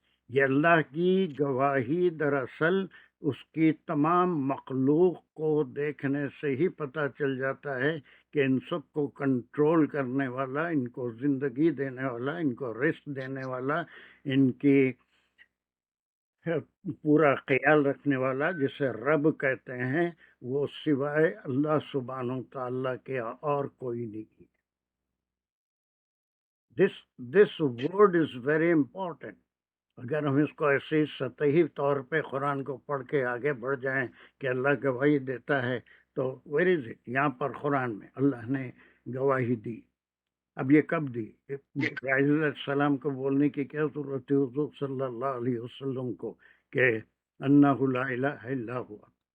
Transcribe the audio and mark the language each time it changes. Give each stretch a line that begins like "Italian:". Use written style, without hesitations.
Urdu: یہ اللہ کی گواہی دراصل اس کی تمام مخلوق کو دیکھنے سے ہی پتہ چل جاتا ہے کہ ان سب کو کنٹرول کرنے والا، ان کو زندگی دینے والا، ان کو رزق دینے والا، ان کی پورا خیال رکھنے والا جسے رب کہتے ہیں، وہ سوائے اللہ سبحانہ تعالیٰ کے اور کوئی نہیں.
English: This word is very important.
Urdu: اگر ہم اس کو ایسے سطحی طور پہ قرآن کو پڑھ کے آگے بڑھ جائیں کہ اللہ گواہی دیتا ہے تو
English: where is it؟
Urdu: یہاں پر قرآن میں اللہ نے گواہی دی. اب یہ کب دی؟ ابراہیم علیہ السلام کو بولنے کی کیا ضرورت ہے حضور صلی اللہ علیہ وسلم کو کہ
Arabic: انہ لا الہ الا ہوا.